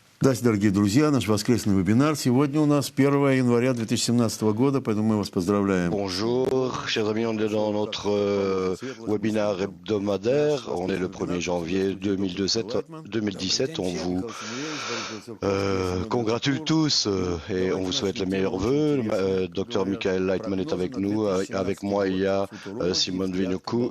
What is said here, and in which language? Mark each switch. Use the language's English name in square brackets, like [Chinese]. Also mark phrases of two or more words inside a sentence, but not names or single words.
[Russian] Здравствуйте, дорогие друзья. Наш воскресный вебинар. Сегодня у нас 1 января 2017 года, поэтому мы вас поздравляем. [French] Bonjour, chers amis, on est dans notre webinaire hebdomadaire. On est le 1er janvier 2017. On vous congratule tous et on vous souhaite les meilleurs vœux. Dr Michael Leitman est avec nous. Avec moi, il y a Simone Vinocourt.